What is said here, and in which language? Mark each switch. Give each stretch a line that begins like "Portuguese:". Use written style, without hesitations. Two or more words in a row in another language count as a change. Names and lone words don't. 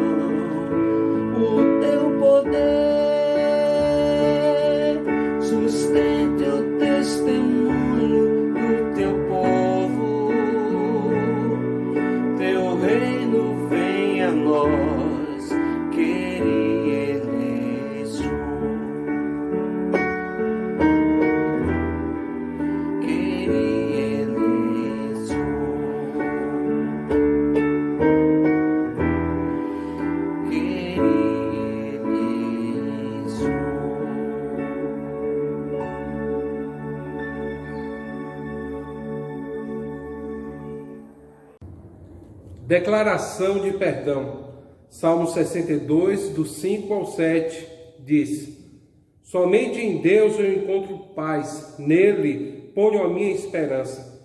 Portuguese: O teu poder sustente o testemunho do teu povo. Teu reino venha a nós,
Greek: Kyrie eleison. Kyrie eleison. Kyrie eleison.
Portuguese: Declaração de perdão. Salmo 62, do 5 ao 7, diz: Somente em Deus eu encontro paz, nele ponho a minha esperança.